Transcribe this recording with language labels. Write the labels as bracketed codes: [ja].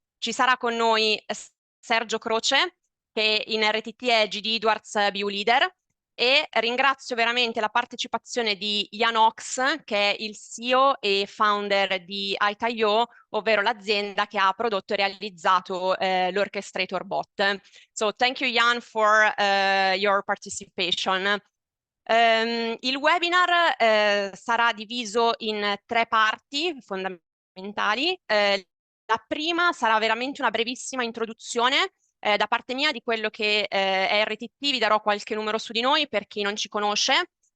[it] Ci sarà con noi Sergio Croce, che in RTT è GD Edwards BU Leader, e ringrazio veramente la partecipazione di Jan Ox, che è il CEO e founder di Itaio, ovvero l'azienda che ha prodotto e realizzato l'OrchestratorBot. [en] So thank you, Jan, for your participation. [it] Il webinar sarà diviso in 3 parti fondamentali. La prima sarà veramente una brevissima introduzione da parte mia di quello che è RTT, vi darò qualche numero su di noi per chi non ci conosce.